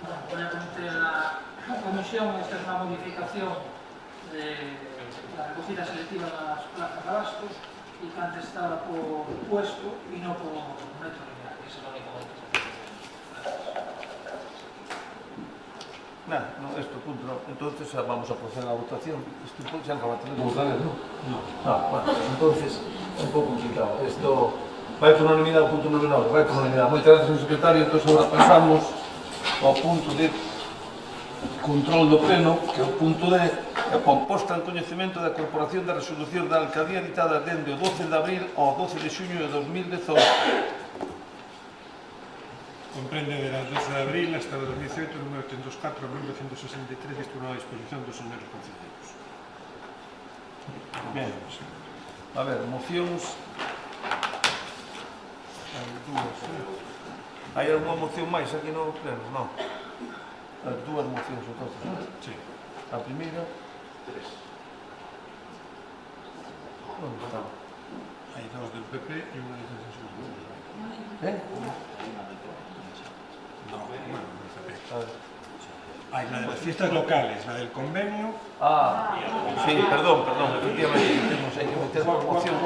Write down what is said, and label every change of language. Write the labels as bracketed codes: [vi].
[es] Voy a conocer la comisión, esta es una modificación de la recogida selectiva de las plazas de abastos y que antes estaba por puesto y no por metro lineal, que es el único momento. No, este punto no. Entonces vamos a proceder a la votación. Este punto ya no va a tener que votar, ¿no? No. Bueno, entonces es un poco complicado. [gl] Esto vai por unanimidade ao punto número 9, vai por unanimidade. Moitas gracias, señor secretario. Entonces agora pasamos ao punto de control do pleno, que é o punto de a posta en coñecemento da Corporación da Resolución da Alcaldía editada dende o 12 de abril ao 12 de xuño de 2018. [es] Comprende de las 12 de abril hasta el 2018, número 804 a 1963, disponado a disposición [gl] dos señores concelleiros. Bien. A ver, mocións. Hai alguna moción máis aquí no pleno? Non. As dúas mocións, entonces, non? Sí. A primeira. Onde está? Hai dos del PP e unha de Sanxenxo. [es] No, bueno, del PP. A ver. Hay la de las fiestas locales, la del convenio. Sí, perdón, efectivamente, tenemos [gl] aí que meter unha moción.